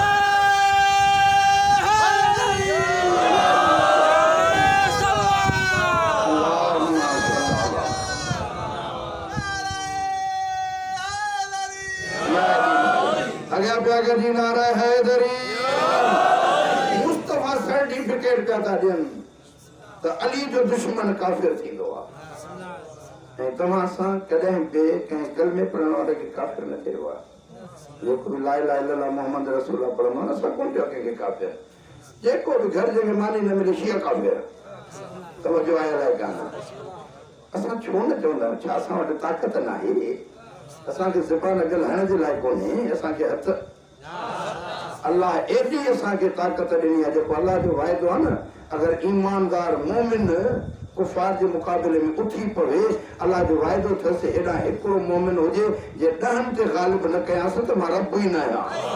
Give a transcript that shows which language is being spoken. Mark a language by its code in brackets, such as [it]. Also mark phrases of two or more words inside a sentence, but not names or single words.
[sd] अगर जी नारा हैदरी मुस्तफा सर्टिफिकेट का था ॾियनि त अली जो दुश्मन काफ़िर थींदो आहे ऐं तव्हां सां कॾहिं बि कंहिं कलमे पढ़ण वारे खे काफ़िर न कयो आहे जेको [ar] لا إله إلا الله محمد رسول [sd] पढ़ंदो न असां कोन चयो कंहिंखे काफ़िर जेको बि घर जंहिंखे मानी न मिले शिया काफ़िर तवजो आहे अलाए कान असां छो न चवंदा आहियूं छा असां वटि ताक़त न आहे असांखे ज़बान ॻाल्हाइण जे लाइ कोन्हे असांखे हथ अल्लाह एॾी असांखे ताक़त ॾिनी आहे जेको अल्लाह जो वाइदो आहे न अगरि ईमानदार मोमिन कुफार जे मुक़ाबले में उठी पवे अल्लाह जो वाइदो अथसि हेॾां हिकिड़ो मोमिन हुजे जे 10 ते ग़ालिब न कयांसि त मां रब ई न आहियां